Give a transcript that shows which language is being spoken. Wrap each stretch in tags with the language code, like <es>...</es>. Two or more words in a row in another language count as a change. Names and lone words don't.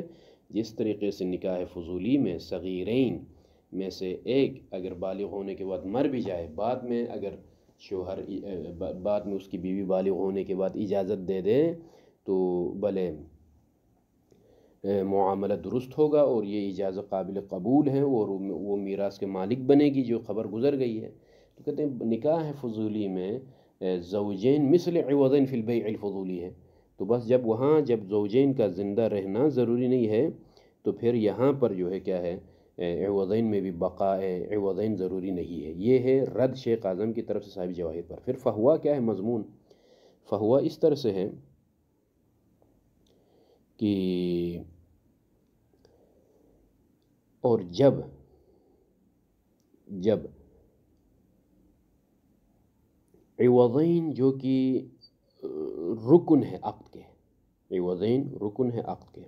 <ur>جس طریقے سے نکاح فضولی میں صغیرین میں سے ایک اگر بالغ ہونے کے بعد مر بھی جائے، بعد میں اگر شوہر بعد میں اس کی بیوی بالغ ہونے کے بعد اجازت دے دے تو بھلے معاملہ درست ہوگا اور یہ اجازت قابل قبول ہے اور وہ میراث کے مالک بنے گی جو خبر گزر گئی ہے۔ تو کہتے ہیں نکاح فضولی میں زوجین</ur> <ar>مثل عوضین فی البیع الفضولی</ar> <ur>ہے، تو بس جب زوجین کا زندہ رہنا ضروری نہیں ہے تو پھر یہاں پر جو ہے کیا ہے عوضین میں بھی بقاء عوضین ضروری نہیں ہے۔ یہ ہے رد شیخ اعظم کی طرف سے صاحب جواہر پر۔ پھر فہوا کیا ہے مضمون؟ فہوا اس طرح سے ہے کہ اور جب عوضین جو کہ رکن ہے عقد کے، عوضین رکن ہے عقد کے،</ur>